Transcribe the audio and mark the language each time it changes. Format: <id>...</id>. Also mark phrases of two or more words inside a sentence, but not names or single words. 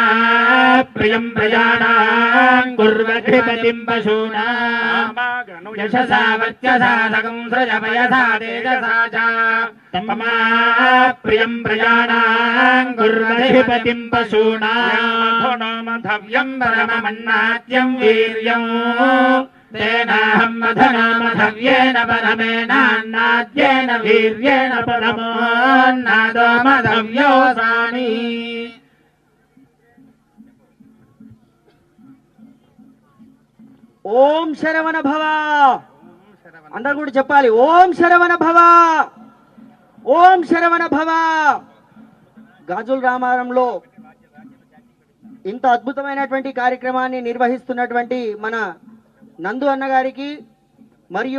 <sa>ప్రియం ప్రజానాం కుర్వధిపతిం పశూనాం యశసా వర్చసా సకంసృజపయసా తేజసా చ తమ్మా ప్రియం ప్రజానాం కుర్వధిపతిం పశూనాం మధవ్యం పరమమన్నాద్యం వీర్యం तेनाहं मधनामधव्येन परमेनान्नाद्येन वीर्येण परमोन्नादो मधव्योऽसानि ఓం శరవణ భవ</sa> <te>అందరూ కూడా చెప్పాలి.</te> <sa>ఓం శరవణ భవ, ఓం శరవణ భవ.</sa> <te>గాజుల రామారంలో ఇంత అద్భుతమైనటువంటి కార్యక్రమాన్ని నిర్వహిస్తున్నటువంటి మన నందు అన్నగారికి మరియు</te>